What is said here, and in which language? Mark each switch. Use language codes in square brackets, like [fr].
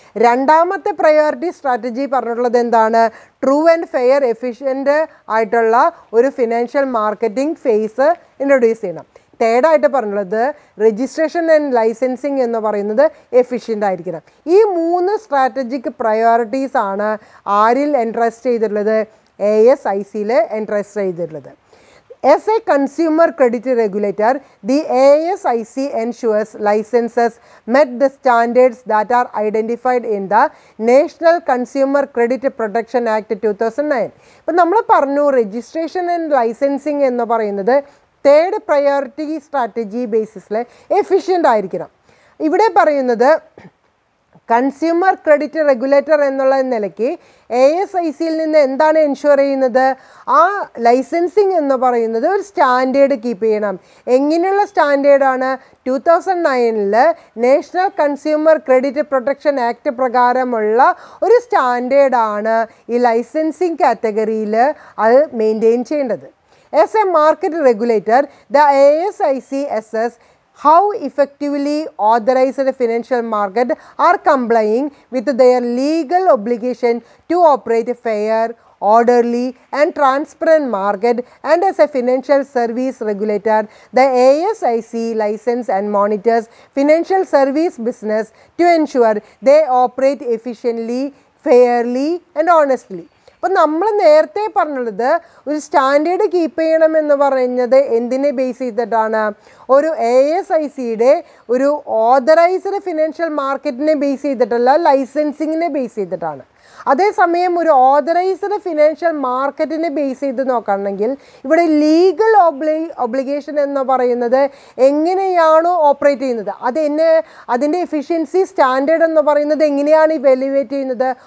[ml] രണ്ടാമത്തെ priority strategy പറഞ്ഞിട്ടുള്ളത് എന്താണ്? ട്രൂ ആൻഡ് ഫെയർ എഫിഷ്യൻ്റ് ആയിട്ടുള്ള ഒരു ഫിനാൻഷ്യൽ മാർക്കറ്റിംഗ് ഫേസ് ഇൻട്രൊഡ്യൂസ് ചെയ്യണം. തേർഡായിട്ട് പറഞ്ഞിട്ടുള്ളത് രജിസ്ട്രേഷൻ ആൻഡ് ലൈസൻസിങ് എന്ന് പറയുന്നത് എഫിഷ്യൻ്റ് ആയിരിക്കണം. ഈ 3 സ്ട്രാറ്റജിക് പ്രയോറിറ്റീസ് ആണ് ആരിൽ എൻട്രസ്റ്റ് ചെയ്തിട്ടുള്ളത്? ASICയിൽ എൻട്രസ്റ്റ് ചെയ്തിട്ടുള്ളത്. [en] As a consumer credit regulator, the ASIC ensures licenses met the standards that are identified in the National Consumer Credit Protection Act 2009. [ml] ഇപ്പോൾ നമ്മൾ പറഞ്ഞു രജിസ്ട്രേഷൻ ആൻഡ് ലൈസൻസിങ് എന്ന് പറയുന്നത് തേർഡ് പ്രയോറിറ്റി സ്ട്രാറ്റജി ബേസിസിൽ എഫിഷ്യൻ്റ് ആയിരിക്കണം. ഇവിടെ പറയുന്നത് കൺസ്യൂമർ ക്രെഡിറ്റ് റെഗുലേറ്റർ എന്നുള്ള നിലയ്ക്ക് ASICയിൽ നിന്ന് എന്താണ് എൻഷുർ ചെയ്യുന്നത്? ആ ലൈസൻസിങ് എന്ന് പറയുന്നത് ഒരു സ്റ്റാൻഡേർഡ് കീപ്പ് ചെയ്യണം. എങ്ങനെയുള്ള സ്റ്റാൻഡേർഡാണ്? 2009 national consumer credit protection act പ്രകാരമുള്ള ഒരു സ്റ്റാൻഡേർഡാണ് ഈ ലൈസൻസിങ് കാറ്റഗറിയിൽ അത് മെയിൻറ്റെയിൻ ചെയ്യേണ്ടത്. [en] As a market regulator, the ASIC assess how effectively authorized financial market are complying with their legal obligation to operate fair, orderly and transparent market, and as a financial service regulator, the ASIC license and monitors financial service business to ensure they operate efficiently, fairly and honestly. [ml] അപ്പോൾ നമ്മൾ നേരത്തെ പറഞ്ഞത് ഒരു standard keep ചെയ്യണമെന്ന് പറയുന്നത് എന്തിനെ base ചെയ്തിട്ടാണ്? ഒരു ASICയുടെ ഒരു ഓതറൈസ്ഡ് ഫിനാൻഷ്യൽ മാർക്കറ്റിനെ ബേസ് ചെയ്തിട്ടല്ല, ലൈസൻസിങ്ങിനെ ബേസ് ചെയ്തിട്ടാണ്. അതേസമയം ഒരു ഓതറൈസ്ഡ് ഫിനാൻഷ്യൽ മാർക്കറ്റിനെ ബേസ് ചെയ്ത് നോക്കുകയാണെങ്കിൽ ഇവിടെ ലീഗൽ ഒബ്ലിഗേഷൻ എന്ന് പറയുന്നത് എങ്ങനെയാണോ ഓപ്പറേറ്റ് ചെയ്യുന്നത് അതിൻ്റെ എഫിഷ്യൻസി സ്റ്റാൻഡേർഡ് എന്ന് പറയുന്നത് എങ്ങനെയാണ് ഇവാലുവേറ്റ് ചെയ്യുന്നത്?